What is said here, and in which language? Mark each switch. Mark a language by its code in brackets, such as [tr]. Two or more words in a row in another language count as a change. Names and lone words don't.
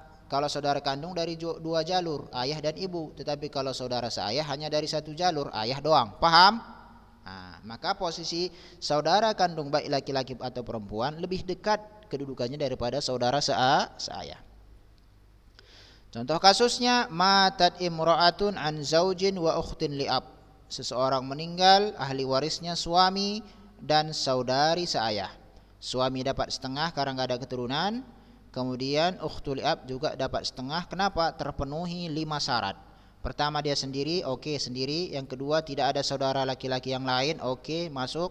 [id] Kalau saudara kandung dari 2 jalur, ayah dan ibu, tetapi kalau saudara seayah hanya dari 1 jalur, ayah doang. Paham? Nah, maka posisi saudara kandung baik laki-laki atau perempuan lebih dekat kedudukannya daripada saudara seayah. Contoh kasusnya [ar] ماتت امرأة عن زوج وأخت لأب. [id] Seseorang meninggal, ahli warisnya suami dan saudari seayah. Suami dapat setengah karena enggak ada keturunan. Kemudian [ar] الأخت لأب [id] juga dapat setengah. Kenapa? Terpenuhi 5 syarat. Pertama dia sendiri, oke, sendiri. Yang kedua tidak ada saudara laki-laki yang lain, oke, masuk.